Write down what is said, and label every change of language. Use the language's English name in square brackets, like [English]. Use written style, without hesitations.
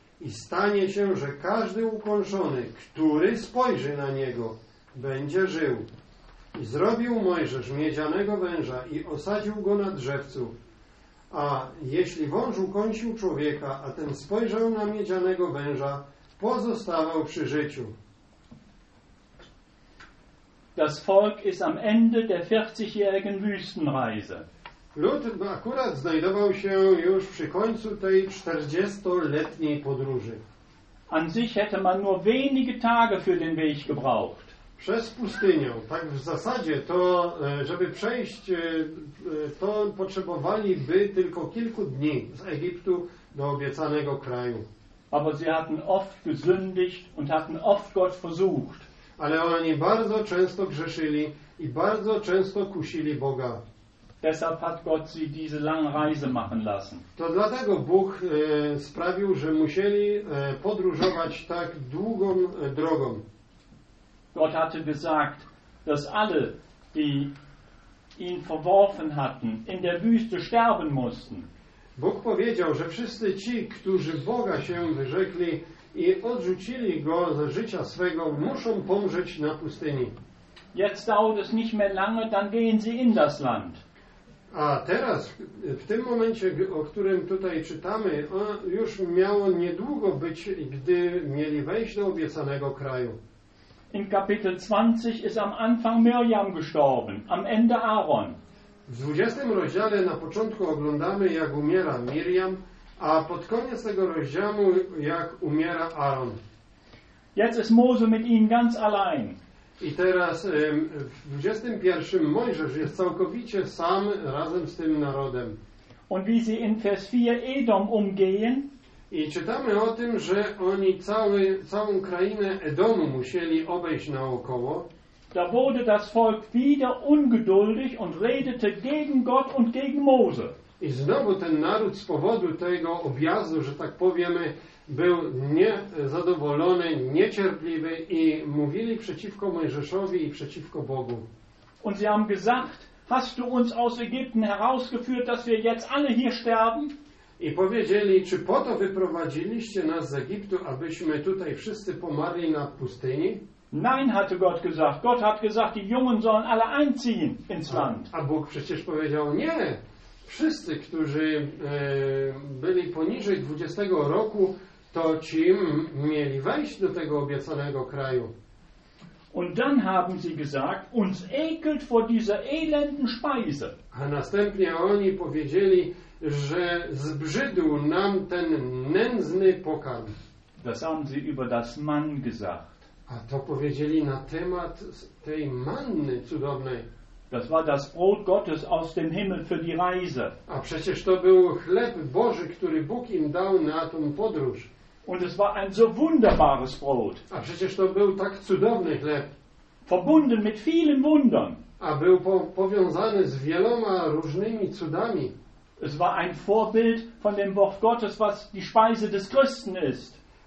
[Polish] I stanie się, że każdy ukąszony, który spojrzy na niego, będzie żył. I zrobił Mojżesz miedzianego węża i osadził go na drzewcu. A jeśli wąż ukąsił człowieka, a ten spojrzał na miedzianego węża, pozostawał przy życiu. [German] Das Volk ist am Ende der 40-jährigen Wüstenreise. [Polish] Lud akurat znajdował się już przy końcu tej 40-letniej podróży. [German] An sich hätte man nur wenige Tage für den Weg gebraucht. [Polish] Przez pustynię, tak w zasadzie, to żeby przejść, to potrzebowaliby tylko kilku dni z Egiptu do obiecanego kraju. [German] Aber sie hatten oft gesündigt und hatten oft Gott versucht. [Polish] Ale oni bardzo często grzeszyli i bardzo często kusili Boga. [German] Deshalb hat Gott sie diese lange Reise machen lassen. [Polish] To dlatego Bóg sprawił, że musieli podróżować tak długą drogą. [German] Gott hatte gesagt, dass alle, die ihn verworfen hatten, in der Wüste sterben mussten. [Polish] Bóg powiedział, że wszyscy ci, którzy Boga się wyrzekli i odrzucili go z życia swego, muszą pomrzeć na pustyni. [German] Jetzt dauert es nicht mehr lange, dann gehen sie in das Land. [Polish] A teraz, w tym momencie, o którym tutaj czytamy, już miało niedługo być, gdy mieli wejść do obiecanego kraju. [German] In Kapitel 20 ist am Anfang Miriam gestorben, am Ende Aaron. [Polish] W 20 rozdziale na początku oglądamy, jak umiera Miriam, a pod koniec tego rozdziału, jak umiera Aaron. [German] Jetzt ist Mose mit ihnen ganz allein. [Polish] I teraz w 21 Mojżesz jest całkowicie sam razem z tym narodem. [German] Und wie sie in Vers 4 Edom umgehen. [Polish] I czytamy o tym, że oni całą krainę Edomu musieli obejść naokoło. [German] Da wurde das Volk wieder ungeduldig und redete gegen Gott und gegen Mose. [Polish] I znowu ten naród z powodu tego objazdu, że tak powiemy, był niezadowolony, niecierpliwy i mówili przeciwko Mojżeszowi i przeciwko Bogu. [German] Und sie haben gesagt, hast du uns aus Ägypten herausgeführt, dass wir jetzt alle hier sterben? [Polish] I powiedzieli, czy po to wyprowadziliście nas z Egiptu, abyśmy tutaj wszyscy pomarli na pustyni? [German] Nein, hatte Gott gesagt. Gott hat gesagt, die Jungen sollen alle einziehen ins Land. [Polish] A Bóg przecież powiedział, nie, wszyscy, którzy byli poniżej 20 roku, to ci mieli wejść do tego obiecanego kraju. [German] Und dann haben sie gesagt, uns ekelt vor dieser elenden Speise. [Polish] A następnie oni powiedzieli, że zbrzydł nam ten nędzny pokarm. [German] Das haben sie über das Mann gesagt. [Polish] A to powiedzieli na temat tej manny cudownej. [German] Das war das Brot Gottes aus dem Himmel für die Reise. [Polish] A przecież to był chleb Boży, który Bóg im dał na tą podróż. [German] Und es war ein so wunderbares Brot. [Polish] A przecież to był tak cudowny chleb. [German] Verbunden mit vielen Wundern. [Polish] A był powiązany z wieloma różnymi cudami. [German] Es war ein Vorbild von dem Wort Gottes, was die Speise des Christen ist.